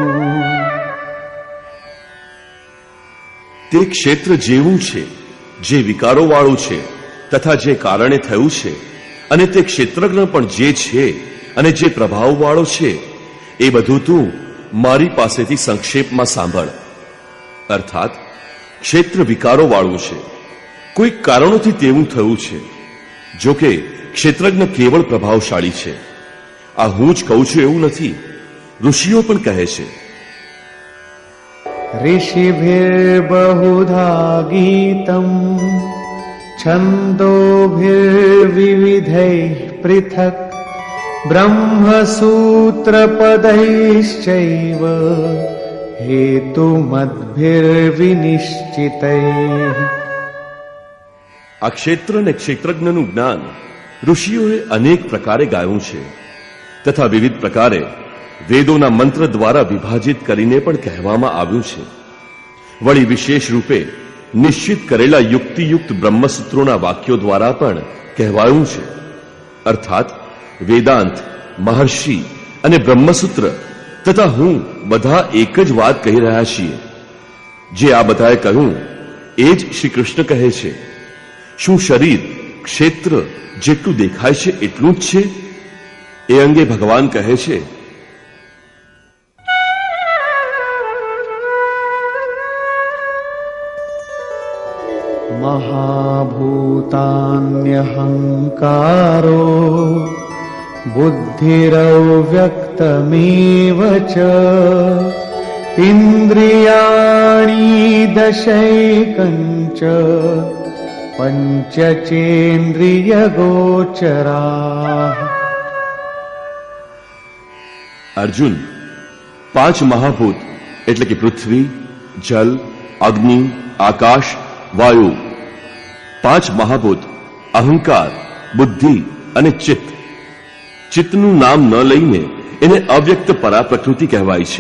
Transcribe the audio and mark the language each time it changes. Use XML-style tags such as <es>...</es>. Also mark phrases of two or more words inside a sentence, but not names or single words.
<gu>તે ક્ષેત્ર જેવું છે જે વિકારો વાળું છે તથા જે કારણે થયું છે, અને તે ક્ષેત્રજ્ઞ પણ જે છે અને જે પ્રભાવ વાળો છે, એ બધું તું મારી પાસેથી સંક્ષેપમાં સાંભળ. અર્થાત ક્ષેત્ર વિકારો વાળું છે, કોઈક કારણોથી તેવું થયું છે. જો કે ક્ષેત્રજ્ઞ કેવળ પ્રભાવશાળી છે. આ હું જ કહું છું એવું નથી, ઋષિઓ પણ કહે છે.</gu> <sa>ऋषिभिर्बहुधा गीतम् छन्दोभिर्विविधैः पृथक् ब्रह्मसूत्रपदैश्चैव हेतुमद्भिर्विनिश्चितैः.</sa> <gu>આ ક્ષેત્ર અને ક્ષેત્રજ્ઞનું જ્ઞાન ઋષિઓએ અનેક પ્રકારે ગાયું છે, તથા વિવિધ પ્રકારે વેદોના મંત્ર દ્વારા વિભાજિત કરીને પણ કહેવામાં આવ્યું છે. વળી વિશેષ રૂપે નિશ્ચિત કરેલા યુક્તિયુક્ત બ્રહ્મસૂત્રોના વાક્યો દ્વારા પણ કહેવાયું છે. અર્થાત વેદાંત, મહર્ષિ અને બ્રહ્મસૂત્ર તથા હું બધા એક જ વાત કહી રહ્યા છીએ. જે આ બધાએ કહ્યું એ જ શ્રી કૃષ્ણ કહે છે. શું શરીર ક્ષેત્ર જેટલું દેખાય છે એટલું જ છે? એ અંગે ભગવાન કહે છે,</gu> <sa>महाभूतान्यहङ्कारो बुद्धिरव्यक्तमेव च इन्द्रियाणि दशैकञ्च पञ्चचेन्द्रियगोचराः.</sa> <gu>અર્જુન, 5 મહાભૂત એટલે કે પૃથ્વી, જલ, અગ્નિ, આકાશ, વાયુ, 5 મહાભૂત અહંકાર, બુદ્ધિ અને ચિત્ત. ચિત્તનું નામ ન લઈને એને અવ્યક્ત પરા પ્રકૃતિ કહેવાય છે.</gu>